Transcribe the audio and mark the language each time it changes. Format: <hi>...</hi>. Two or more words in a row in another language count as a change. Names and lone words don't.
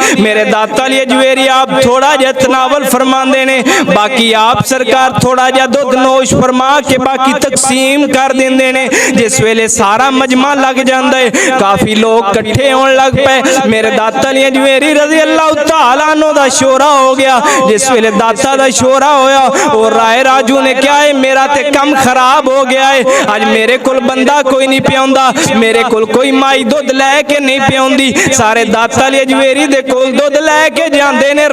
<pa>میرے داتا علی اجویری آپ تھوڑا جیہا تناول فرماندے نے، باقی آپ سرکار تھوڑا جیہا دودھ نوش فرما کے باقی تقسیم کر دیندے نے. جس ویلے سارا مجمع لگ جاندا ہے، کافی لوک اکٹھے ہونے لگ پے، میرے داتا علی اجویری رضی اللہ تعالیٰ عنہ دا شورا ہو گیا. جس ویلے داتا دا شورا ہویا، اور رائے راجو نے کیا ہے، میرا تے کم خراب ہو گیا ہے، اج میرے کول بندہ کوئی نہیں پیاؤندا، میرے کول کوئی مائی دودھ لیکے نہیں پیاؤندی، سارے داتا علی اجویری دے کول دودھ لیکے جاندے نے.</pa>